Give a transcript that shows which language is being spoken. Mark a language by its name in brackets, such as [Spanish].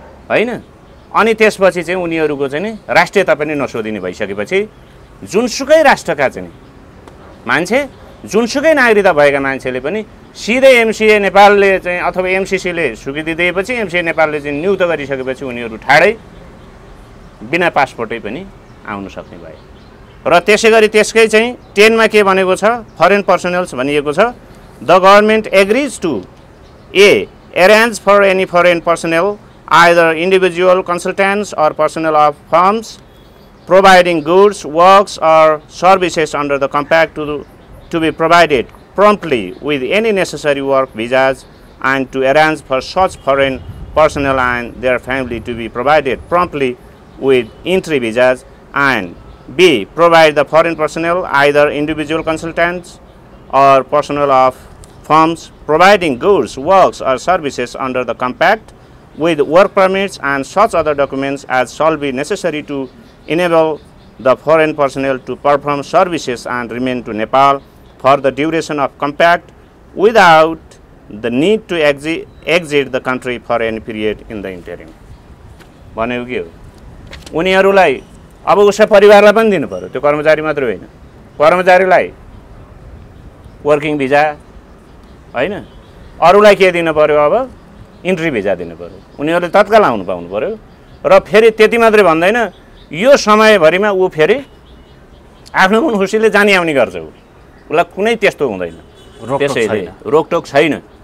[Nepali] हैन, अनि त्यसपछि चाहिँ उनीहरूको चाहिँ राष्ट्रियता पनि नसोधिने भइसकेपछि जुनसुकै राष्ट्रका चाहिँ मान्छे जुनसुकै नागरिकता भएका मान्छेले पनि सिधै MCA नेपालले चाहिँ अथवा MCC ले स्वीकृति दिएपछि MCA नेपालले चाहिँ नियुक्त गरिसकेपछि उनीहरू ठाडै बिना पासपोर्टै पनि आउन सक्ने भए। र त्यसै गरी त्यसकै चाहिँ 10 मा के भनेको छ, फरेन पर्सनल्स भनिएको छ। [English] The government agrees to A. arrange for any foreign personnel, either individual consultants or personnel of firms, providing goods, works or services under the compact to be provided promptly with any necessary work visas, and to arrange for such foreign personnel and their family to be provided promptly with entry visas, and B. provide the foreign personnel, either individual consultants or personnel of firms, providing goods, works or services under the compact with work permits and such other documents as shall be necessary to enable the foreign personnel to perform services and remain to Nepal for the duration of compact without the need to exit the country for any period in the interim. [Nepali] भनेको के हो? उनीहरूलाई अब उसका परिवारलाई पनि दिनु पर्यो, त्यो कर्मचारी मात्र होइन, कर्मचारीलाई वर्किङ भिजा होइन, अरूलाई के दिनु पर्यो? अब इन्ट्री भिजा दिनु पर्यो, उनीहरूले तत्काल आउनु पाउनु पर्यो। र फेरि त्यति मात्रै भन्दैन, यो समयभरिमा ऊ फेरि आफ्नो कुन खुसीले जाने आउने गर्छ, उसलाई कुनै त्यस्तो हुँदैन, त्यसैले रोकटोक छैन।